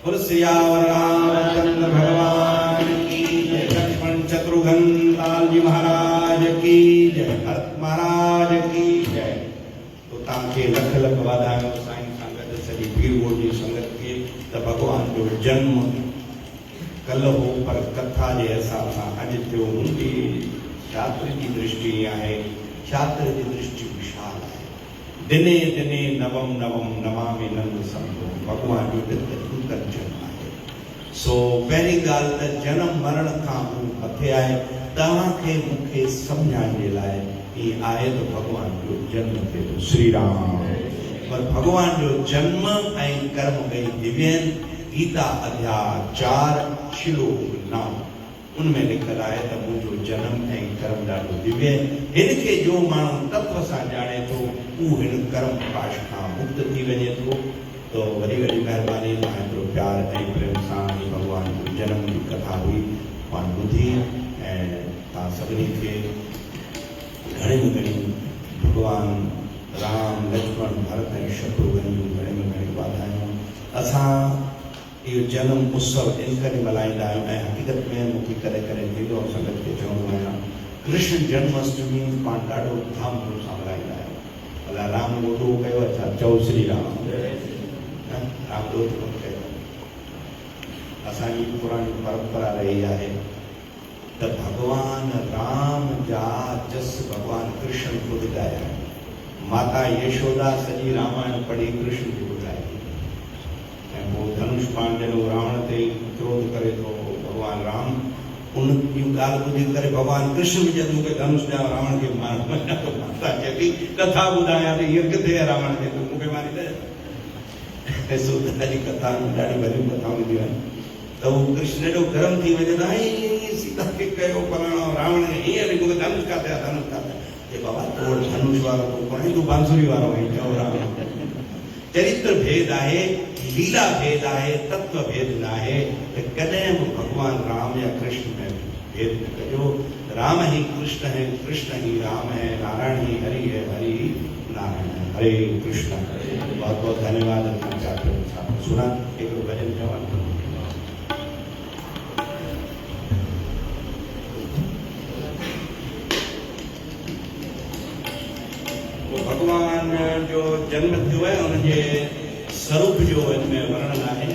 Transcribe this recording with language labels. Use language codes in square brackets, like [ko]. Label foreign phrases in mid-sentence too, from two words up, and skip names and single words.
[hi] सियावर रामचंद्र भगवान की जय। लक्ष्मण शत्रुघ्न लाल जी महाराज की जय। भरत महाराज की जय। [sd] तो तव्हांखे लख लख वाधायूं साईं संगत सॼी भीड़ जी संगत खे त भॻवान जो जन्म कल हो पर कथा जे हिसाब सां अॼु थियो। मुंहिंजी शास्त्र जी दृष्टि आहे, शास्त्र जी दृष्टि विशाल आहे। [sa] दिने दिने नवम नवम नमामि नंद संतो, [sd] भगवान जो नूतन जन्म आहे। सो पहिरीं ॻाल्हि त जनम मरण खां मथे आहे। तव्हांखे मूंखे सम्झाइण जे लाइ हीअ आहे त भगवान जो जन्म थिए थो, श्री राम। पर भगवान जो जन्म ऐं कर्म ॿई दिव्य आहिनि। गीता अध्याय 4 श्लोक 9 उनमें लिखल आहे त मुंहिंजो जन्म ऐं कर्म ॾाढो दिव्य आहे। हिनखे जो माण्हू तत्व सां ॼाणे थो उहो हिन कर्म प्रकाश खां मुक्त थी वञे थो। तो वॾी वॾी महिरबानी, मां एतिरो प्यार ऐं प्रेम सां भॻवान जो जनम जी कथा हुई पाण ॿुधी ऐं तव्हां सभिनी खे घणी में घणी भॻवान राम लक्ष्मण भरत ऐं शत्रुघ्न जूं घणी में घणी वाधायूं। असां इहो जनम उत्सव इन करे मल्हाईंदा आहियूं ऐं हक़ीक़त में मूंखे कॾहिं कॾहिं थींदो आहे संगत खे चवंदो आहियां कृष्ण जन्माष्टमी पाण ॾाढो धाम धूम सां मल्हाईंदा आहियूं। अलाए राम ॾोॾो कयो आहे छा? चओ श्री राम। राम ॾोॾो कोन कयो। असांजी पुराणी परंपरा रही आहे त भॻवान राम जा जस भॻवान कृष्ण ख़ुदि ॻाया आहिनि। माता यशोदा सॼी रामायण पढ़ी कृष्ण खे ॿुधाई ऐं पोइ धनुष बाण ॾिनो रावण ते क्रोध करे थो भॻवान राम। उन जूं ॻाल्हि ॿुधी करे भॻवान कृष्ण बि चए मूंखे धनुष ॾियां रावण खे मारण। माता चए थी कथा ॿुधायां त हीअ किथे आहे रावण खे, तूं मूंखे मारींदे। सुधा जी कथा ॾाढी वॾियूं कथाऊं ईंदियूं आहिनि त उहो कृष्ण एॾो गरम थी वञे त ऐं सीता खे कयो फलाणो रावण हीअं बि मूंखे धनुष किथे आहे, धनुष किथे आहे। हे बाबा तूं वटि धनुष वारो तूं कोन्हे, तूं बांसुरी वारो आहीं। चओ राम। चरित्र भेद आहे, लीला भेद आहे, तत्व भेद न आहे त कॾहिं बि भॻवान राम या कृष्ण में भेद न कजो। [hi] राम ही कृष्ण है, कृष्ण ही राम है, नारायण ही हरि है, हरि ही नारायण है। हरे कृष्ण। बहुत बहुत धन्यवाद। सुना एक भजन जवान [sd] भगवान जो जन्म थियो [hi] है उनके स्वरूप जो इनमें वर्णन है।